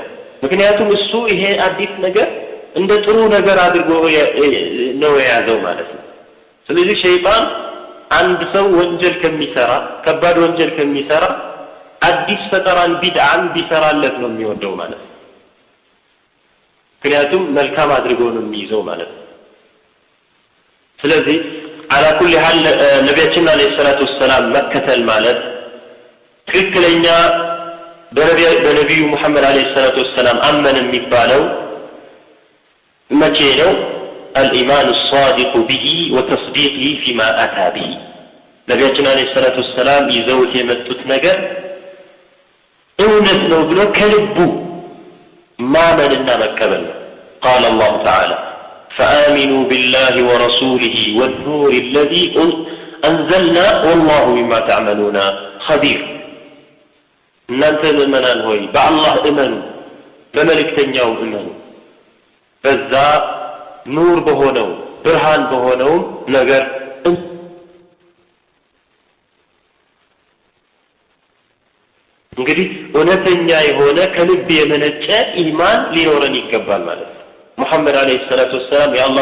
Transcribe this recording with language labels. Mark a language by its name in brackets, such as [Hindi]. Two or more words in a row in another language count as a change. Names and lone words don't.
[Amharic] ምክንያቱም እሱ ይሄ አዲስ ነገር እንደ ጥሩ ነገር አድርጎ ነው የያዘው ማለት ነው። ስለዚህ ሸይጣን አንድ ሰው ወንጀል ከሚሰራ ከባድ ወንጀል ከሚሰራ አዲስ ፈጠራን ቢድዓን ቢሰራለት ነው የሚወደው ማለት ነው። ምክንያቱም መልካም አድርጎ ነው የሚይዘው ማለት ነው። ስለዚህ [Arabic] على كل حال [Amharic] ነቢያችን [Arabic] عليه الصلاة والسلام [Amharic] መከተል ማለት ትክክለኛ በነቢዩ ሙሐመድ [Arabic] عليه الصلاة والسلام [Amharic] አመን የሚባለው መቼ ነው? [Arabic] الإيمان الصادق به وتصديقه فيما أتى به [Amharic] ነቢያችን [Arabic] عليه الصلاة والسلام [Amharic] ይዘውት የመጡት ነገር እውነት ነው ብሎ ከልቡ ማመንና መቀበል ነው። [Arabic] قال الله تعالى فآمنوا بالله ورسوله والنور الذي أنزلنا والله بما تعملون خبير [Amharic] እናንተ ምእመናን ሆይ በአላህ እመኑ፣ በመልእክተኛው እመኑ፣ በዛ ኑር በሆነው ብርሃን በሆነው ነገር እንግዲህ እውነተኛ የሆነ ከልብ የመነጨ ኢማን ሊኖረን ይገባል ማለት ነው። ሙሐመድ [Arabic] عليه الصلاة والسلام [Amharic] የአላህ